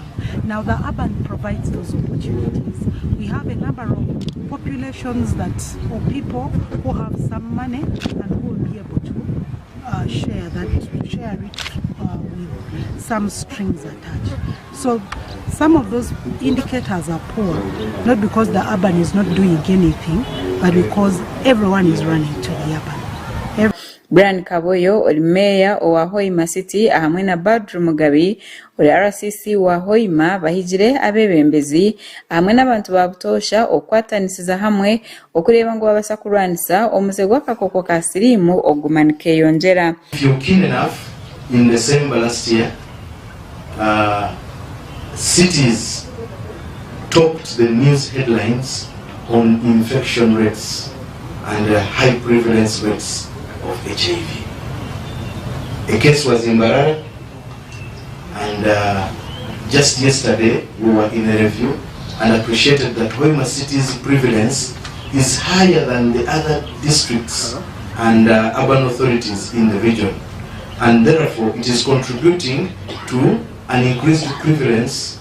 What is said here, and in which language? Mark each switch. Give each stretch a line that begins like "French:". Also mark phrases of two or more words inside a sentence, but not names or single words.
English: Now the urban provides those opportunities. We have a number of populations or people who have some money and who will be able to share it with some strings attached. So some of those indicators are poor, not because the urban is not doing anything, but because everyone is running to the urban.
Nyoro: Brian Kaboyo oli meya wa Hoima City ahamwe na Badru Mugabi oli RCC wa Hoima bahijire abebembezi ahamwe n'abantu babutosha okwatanisiza hamwe okureba ngo babasa kurwanisa omuzego w'akakoko ka sirimu ogumanike yongera.
English: If you're keen enough, in December last year, cities topped the news headlines on infection rates and high prevalence rates of HIV. A case was in Mbarara, and just yesterday we were in a review and appreciated that Hoima City's prevalence is higher than the other districts and urban authorities in the region, and therefore it is contributing to an increased prevalence.